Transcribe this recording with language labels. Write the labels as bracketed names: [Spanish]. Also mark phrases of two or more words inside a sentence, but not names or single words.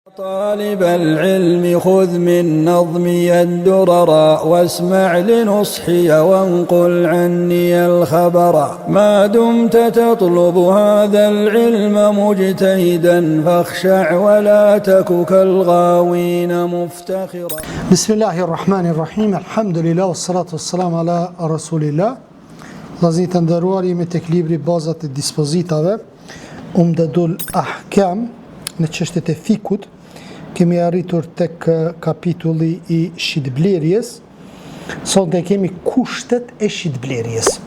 [Arabic] طالب العلم خذ من نظمي الدرر واسمع لنصحي وانقل عني الخبر ما دمت تطلب هذا العلم مجتهدا فاخشع ولا تك كالغاوين مفتخرا. بسم الله الرحمن الرحيم الحمد لله والصلاة والسلام على رسول الله. [Albanian] Vllazërit të nderuar, jemi tek libri Bazat e dispozitave, Umdatul Ahkam, në çështjet e fikut. Kemi arritur tek kapitulli i shitblerjes. Sonte kemi kushtet e shitblerjes.